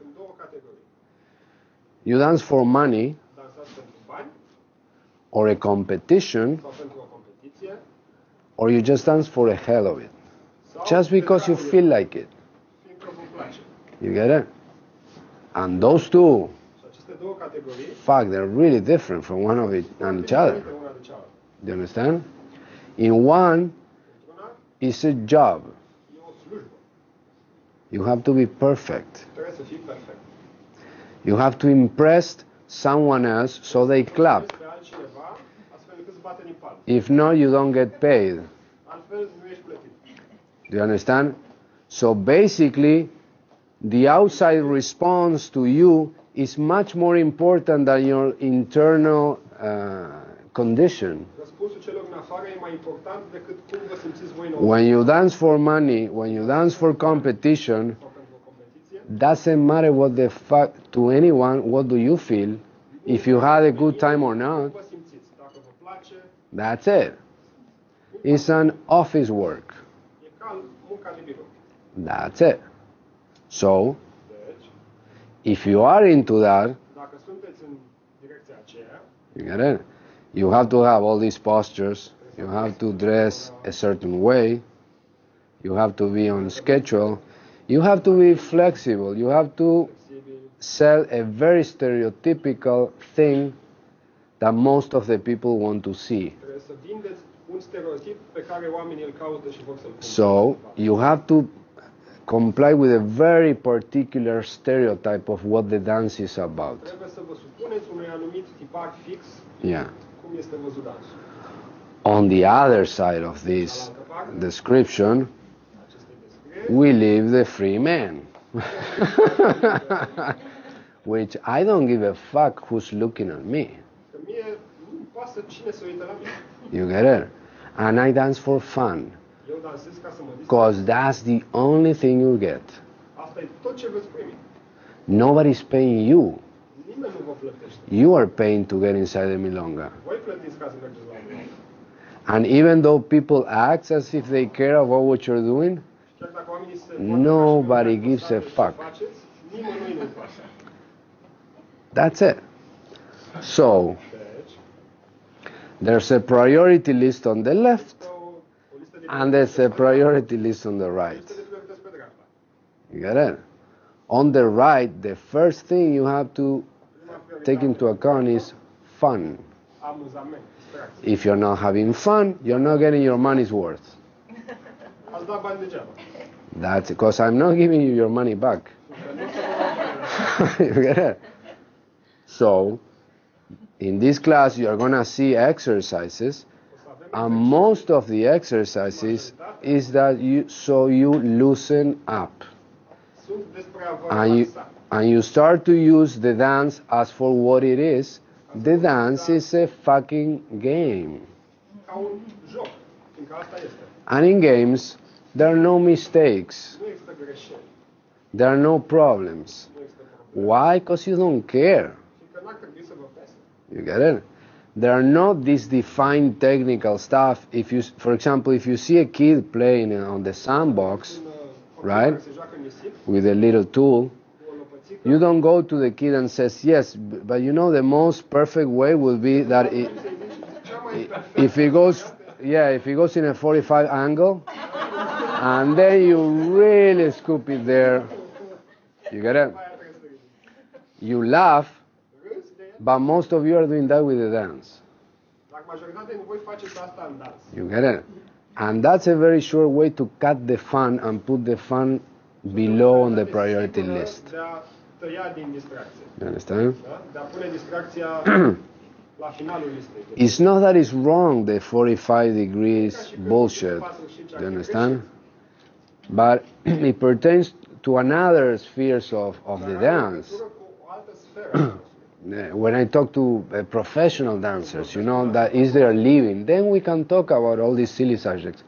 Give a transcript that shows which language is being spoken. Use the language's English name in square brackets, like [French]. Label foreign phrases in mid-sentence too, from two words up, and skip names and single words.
[English] You dance for money, or a competition, or you just dance for the hell of it, just because you feel like it. You get it? And those two, [Romanian] Și aceste două categorii, [English] fuck, they're really different from one of each other. [Romanian] una de cealaltă. [English] Do you understand? In one, it's a job. [Romanian] E o slujbă. [English] You have to be perfect. [Romanian] Trebuie să fii perfect. [English] You have to impress someone else so they clap. [Romanian] Pe altcineva, astfel încât să bate din palme. [English] If not, you don't get paid. [Romanian] Altfel nu ești plătit. [English] Do you understand? So basically, the outside response to you is much more important than your internal condition. [Romanian] Răspunsul celor în afară e mai important decât cum vă simțiți voi în [English] When you dance for money, when you dance for competition, doesn't matter what the fuck to anyone, what do you feel, if you had a good time or not, [Romanian] vă simțiți. Dacă vă place, [English] that's it. It's an office work. [Romanian] e ca munca de birou. [English] That's it. So, [Romanian] Deci, [English] if you are into that, [Romanian] dacă sunteți în direcția aceea, [English] you get it? You have to have all these postures. You have to dress a certain way. You have to be on schedule. You have to be flexible. You have to sell a very stereotypical thing that most of the people want to see. [Romanian] trebuie să vindeți un stereotip pe care oamenii îl caută și vor să-l cumpere. [English] So, you have to comply with a very particular stereotype of what the dance is about. [Romanian] Trebuie să vă supuneți unui anumit tipar fix [English] Yeah. [Romanian] cum este văzut dansul. [English] On the other side of this description, we live the free man. Which I don't give a fuck who's looking at me. [Romanian] Că mie nu pasă cine se uită la mine. [English] You get it? And I dance for fun. [Romanian] Eu dansez ca să mă distrez. [English] Because that's the only thing you get. [Romanian] Asta e tot ce veți primi. [English] Nobody's paying you. [Romanian] Nimeni nu vă plătește. [English] You are paying to get inside the milonga. [Romanian] Voi plătiți ca să mergeți la mine. [English] And even though people act as if they care about what you're doing, [Romanian] Chiar dacă oamenii se [English] nobody gives a fuck. [Romanian] faceți, nimănui nu-i pasă. [English] That's it. So, [Romanian] Deci, [English] there's a priority list on the left, and there's a priority list on the right. [Romanian] de priorități pe dreapta. [English] You get it? On the right, the first thing you have to take into account is fun. [Romanian] Amuzament, distracție. [English] If you're not having fun, you're not getting your money's worth. [Romanian] Ați dat bani degeaba. [English] That's because I'm not giving you your money back. You get it? So, in this class, you're going to see exercises, and most of the exercises is that you loosen up. [Romanian] Sunt despre a vă relaxa. [English] And you start to use the dance as for what it is. The dance is a fucking game. [Romanian] Ca un joc, fiindcă asta este. [English] And in games, there are no mistakes. [Romanian] Nu există greșeli. [English] There are no problems. [Romanian] Nu există probleme. [English] Why? Because you don't care. [Romanian] Fiindcă n-ar trebui să vă pese. [English] You get it? There are not this defined technical stuff. If you, for example, if you see a kid playing on the sandbox, right, [Romanian] Se joacă nisip, [English] with a little tool, [Romanian] cu o lopățică, [English] you don't go to the kid and says, yes, but you know the most perfect way will be that if he goes, if he goes in a 45 angle, and then you really scoop it there, you get it? You laugh, but most of you are doing that with the dance. [Romanian] dar majoritatea din voi faceți asta în dans. [English] You get it? And that's a very sure way to cut the fun and put the fun below on the priority list. [Romanian] De a tăia din distracție. [English] You understand? [Romanian] Da? De a pune distracția la finalul listei. [English] It's not that it's wrong, the 45 degrees bullshit. Do you understand? But it pertains to another spheres of the dance. [Romanian] Cu o altă sferă. [English] When I talk to professional dancers, you know, that is their living, then we can talk about all these silly subjects.